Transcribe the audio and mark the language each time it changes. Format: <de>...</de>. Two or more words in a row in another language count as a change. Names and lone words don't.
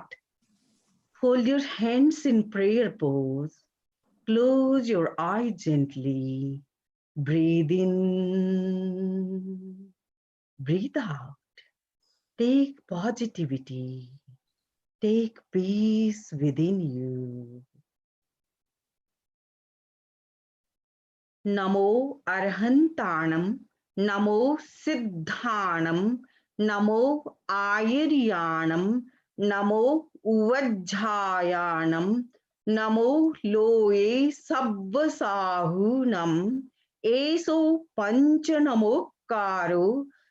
<en>Hold your hands in prayer pose. Close your eyes gently. Breathe in, breathe out. Take positivity. Take peace within you.</en> <pra>Namo Arhantanam, Namo Siddhanam, Namo Ayaryanam, Namo Uvajjayanam, Namo Loe Sabbasahunam, Eso Panchanamokaro,</pra>